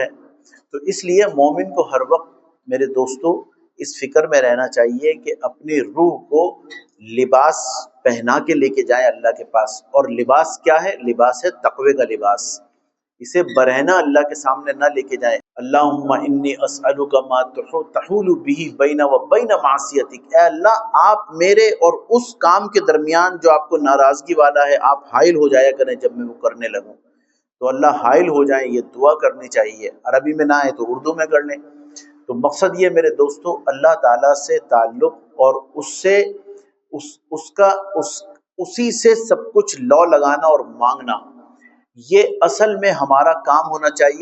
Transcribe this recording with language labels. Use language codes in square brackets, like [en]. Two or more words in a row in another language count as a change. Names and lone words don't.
[ur] تو اس لیے مومن کو ہر وقت میرے دوستو اس فکر میں رہنا چاہیے کہ اپنی روح کو لباس پہنا کے لے کے جائیں اللہ کے پاس۔ اور لباس کیا ہے؟ لباس ہے تقوی کا لباس، اسے برہنہ اللہ کے سامنے نہ لے کے جائیں۔ [ar] اللہم انی اسألک ما تحول به بین و بین معصیتک، [ur] اے اللہ آپ میرے اور اس کام کے درمیان جو آپ کو ناراضگی والا ہے آپ حائل ہو جایا کریں جب میں وہ کرنے لگوں۔ تو اللہ حائل ہو جائیں، یہ دعا کرنی چاہیے، عربی میں نہ آئے تو اردو میں کر لیں۔ تو مقصد یہ میرے دوستو اللہ تعالیٰ سے تعلق اور اسی سے سب کچھ لو لگانا اور مانگنا، یہ اصل میں ہمارا کام ہونا چاہیے۔